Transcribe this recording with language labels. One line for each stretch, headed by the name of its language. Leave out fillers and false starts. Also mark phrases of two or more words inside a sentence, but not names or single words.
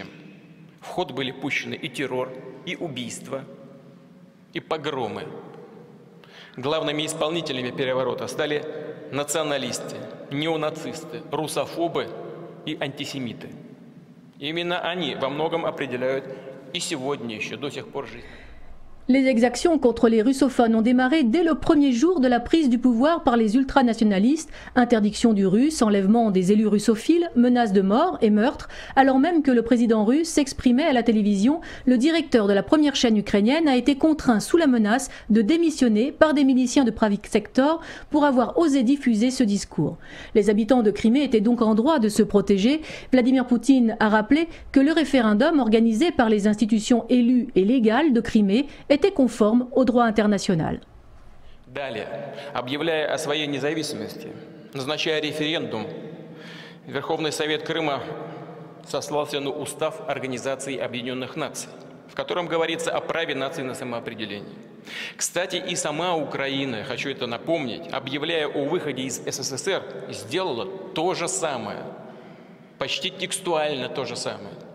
Russian: В ход были пущены и террор, и убийства, и погромы. Главными исполнителями переворота стали националисты, неонацисты, русофобы и антисемиты. Именно они во многом определяют и сегодня еще до сих пор жизнь.
French: Les exactions contre les russophones ont démarré dès le premier jour de la prise du pouvoir par les ultranationalistes, interdiction du russe, enlèvement des élus russophiles, menaces de mort et meurtres. Alors même que le président russe s'exprimait à la télévision, le directeur de la première chaîne ukrainienne a été contraint sous la menace de démissionner par des miliciens de Pravik Sector pour avoir osé diffuser ce discours. Les habitants de Crimée étaient donc en droit de se protéger. Vladimir Poutine a rappelé que le référendum organisé par les institutions élues et légales de Crimée était conforme au droit international.
Russian: Далее, объявляя о своей независимости, назначая референдум, Верховный Совет Крыма сослался на устав Организации Объединенных Наций, в котором говорится о праве нации на самоопределение. Кстати, и сама Украина, хочу это напомнить, объявляя о выходе из СССР, сделала то же самое, почти текстуально то же самое.